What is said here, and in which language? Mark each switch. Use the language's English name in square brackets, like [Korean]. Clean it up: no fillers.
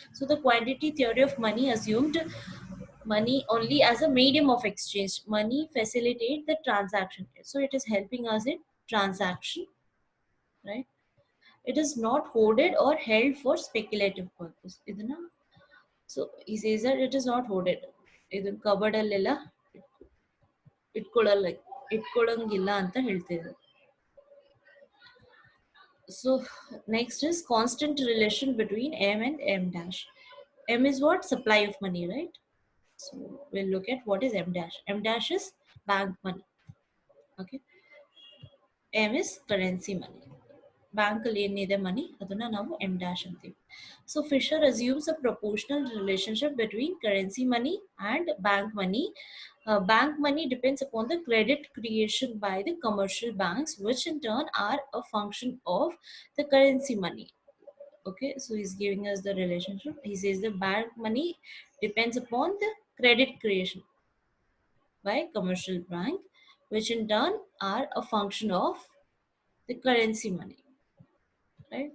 [English] So the quantity theory of money assumed money only as a medium of exchange. Money facilitate the transaction, so it is helping us in transaction, right? It is not hoarded or held for speculative purpose. [Kannada] ಇದನ್ನ, [English] so he says that it is not hoarded. [Kannada] ಇದನ್ನ cupboard ಅಲ್ಲೆಲ್ಲ ಇಟ್ಕೊಳ್ಳಲ್ಲ ಇಟ್ಕೊಳ್ಳಂಗಿಲ್ಲ ಅಂತ ಹೇಳ್ತಿದ್ರು. [English] So next is constant relation between M and M dash. M is what? Supply of money, right? So we'll look at what is M dash. M dash is bank money. Okay. M is currency money. [Kannada] Bank ಅಲ್ಲಿ ಏನಿದೆ ಮನಿ ಅದನ್ನ ನಾವು M dash ಅಂತೀವಿ. [English] So Fisher assumes a proportional relationship between currency money and bank money. Bank money depends upon the credit creation by the commercial banks, which in turn are a function of the currency money. Okay, so he's giving us the relationship. He says the bank money depends upon the credit creation by commercial bank, which in turn are a function of the currency money. Right?